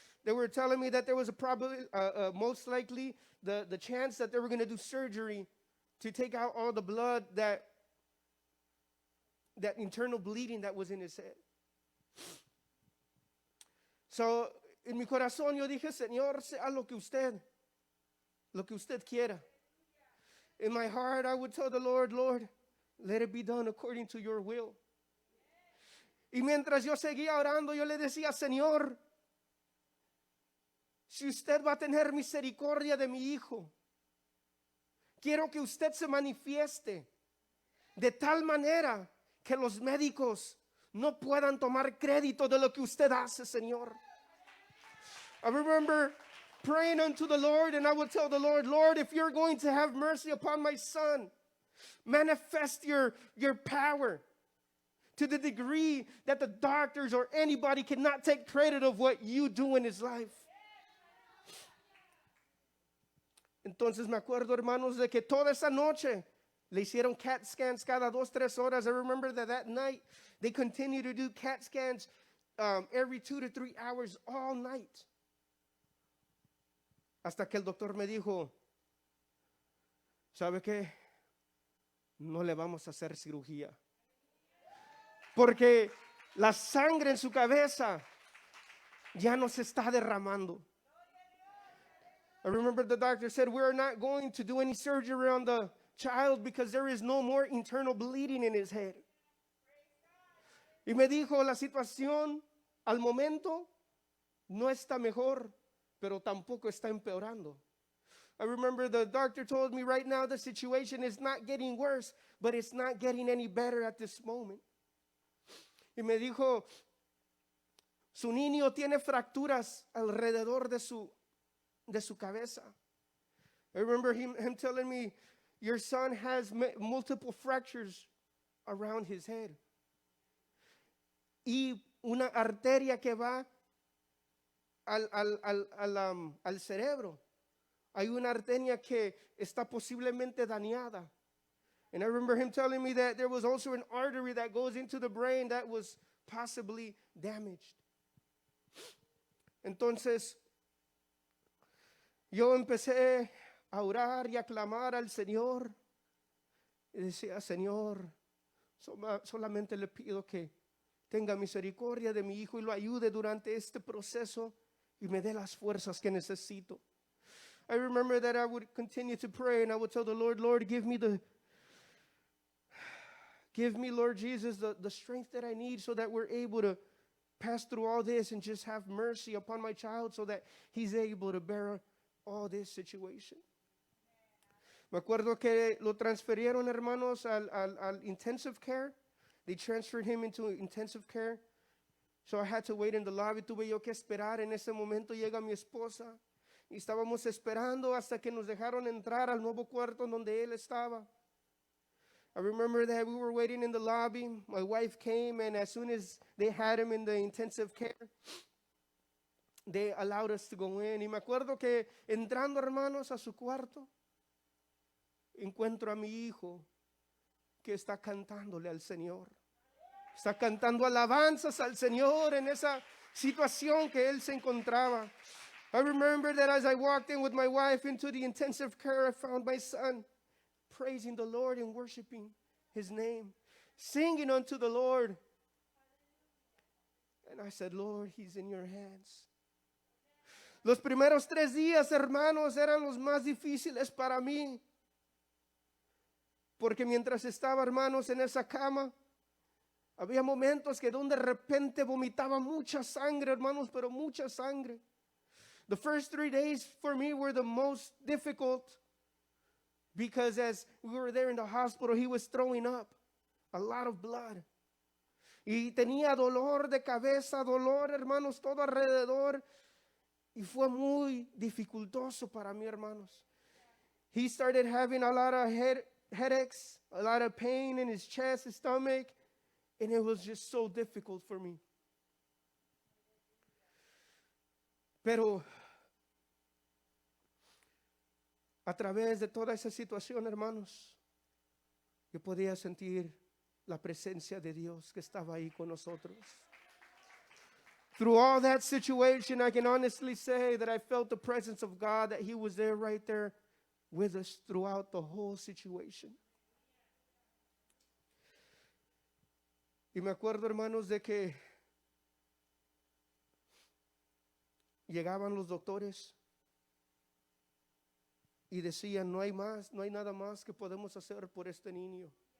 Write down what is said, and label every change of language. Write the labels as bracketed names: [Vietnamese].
[English] They were telling me that there was a probably, most likely, the chance that they were going to do surgery to take out all the blood, that internal bleeding that was in his head. [Spanish] So, en mi corazón yo dije, Señor, sea lo que usted quiera. [English] In my heart, I would tell the Lord, Lord, let it be done according to your will. [Spanish] Y mientras yo seguía orando, yo le decía, Señor, si usted va a tener misericordia de mi hijo, quiero que usted se manifieste de tal manera que los médicos no puedan tomar crédito de lo que usted hace, Señor. [English] I remember praying unto the Lord, and I would tell the Lord, Lord, if you're going to have mercy upon my son, manifest your power to the degree that the doctors or anybody cannot take credit of what you do in his life. [Spanish] Entonces me acuerdo, hermanos, de que toda esa noche le hicieron CAT scans cada 2-3 horas. [English] I remember that night they continued to do CAT scans every 2 to 3 hours all night. [Spanish] Hasta que el doctor me dijo, ¿sabe qué? No le vamos a hacer cirugía. Porque la sangre en su cabeza ya no se está derramando. [English] I remember the doctor said, we're not going to do any surgery on the child because there is no more internal bleeding in his head. [Spanish] Y me dijo, la situación al momento no está mejor, pero tampoco está empeorando. [English] I remember the doctor told me right now the situation is not getting worse, but it's not getting any better at this moment. [Spanish] Y me dijo, su niño tiene fracturas alrededor de su cabeza. [English] I remember him telling me, your son has multiple fractures around his head. [Spanish] Y una arteria que va al cerebro. Hay una arteria que está posiblemente dañada. [English] And I remember him telling me that there was also an artery that goes into the brain that was possibly damaged. [Spanish] Entonces, yo empecé a orar y a clamar al Señor. Y decía, Señor, solamente le pido que tenga misericordia de mi hijo y lo ayude durante este proceso y me dé las fuerzas que necesito. [English] I remember that I would continue to pray and I would tell the Lord, Lord, give me, Lord Jesus, the strength that I need so that we're able to pass through all this and just have mercy upon my child so that he's able to bear all this situation. [Spanish] Me acuerdo que lo transferieron, hermanos, al intensive care. [English] They transferred him into intensive care. So I had to wait in the lobby. [Spanish] Tuve yo que esperar. En ese momento llega mi esposa. Y estábamos esperando hasta que nos dejaron entrar al nuevo cuarto donde él estaba. [English] I remember that we were waiting in the lobby. My wife came, and as soon as they had him in the intensive care, they allowed us to go in. [Spanish] Y me acuerdo que entrando, hermanos, a su cuarto, encuentro a mi hijo que está cantándole al Señor. Está cantando alabanzas al Señor en esa situación que él se encontraba. [English] I remember that as I walked in with my wife into the intensive care, I found my son praising the Lord and worshiping his name, singing unto the Lord. And I said, Lord, he's in your hands. [Spanish] Los primeros 3 días, hermanos, eran los más difíciles para mí. Porque mientras estaba, hermanos, en esa cama, había momentos que donde de repente vomitaba mucha sangre, hermanos, pero mucha sangre. [English] The first 3 days for me were the most difficult because as we were there in the hospital, he was throwing up a lot of blood. [Spanish] Y tenía dolor de cabeza, dolor, hermanos, todo alrededor. Y fue muy dificultoso para mí, hermanos. [English] He started having a lot of headaches, a lot of pain in his chest, his stomach, and it was just so difficult for me. [Spanish] Pero a través de toda esa situación, hermanos, yo podía sentir la presencia de Dios que estaba ahí con nosotros. [English] Through all that situation, I can honestly say that I felt the presence of God, that He was there right there with us throughout the whole situation. [Spanish] Y me acuerdo, hermanos, de que llegaban los doctores y decían, no hay más, no hay nada más que podemos hacer por este niño.